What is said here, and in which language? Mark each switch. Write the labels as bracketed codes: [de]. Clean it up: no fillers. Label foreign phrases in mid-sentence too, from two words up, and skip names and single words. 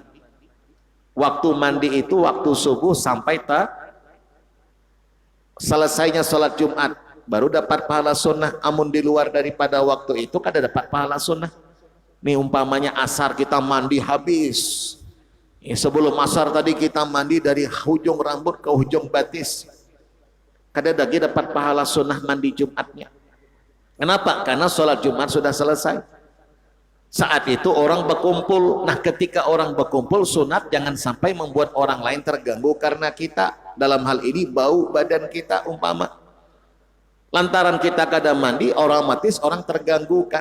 [id] Waktu mandi itu waktu subuh sampai selesainya sholat Jumat, baru dapat pahala sunnah. Amun di luar daripada waktu itu kada dapat pahala sunnah. Nih umpamanya asar kita mandi habis. Sebelum asar tadi kita mandi dari ujung rambut ke ujung batis, kada lagi dapat pahala sunnah mandi Jumatnya. Kenapa? Karena sholat Jumat sudah selesai. Saat itu orang berkumpul. Nah, ketika orang berkumpul, sunat jangan sampai membuat orang lain terganggu karena kita. Dalam hal ini bau badan kita umpama. Lantaran kita kada mandi, otomatis orang terganggukan.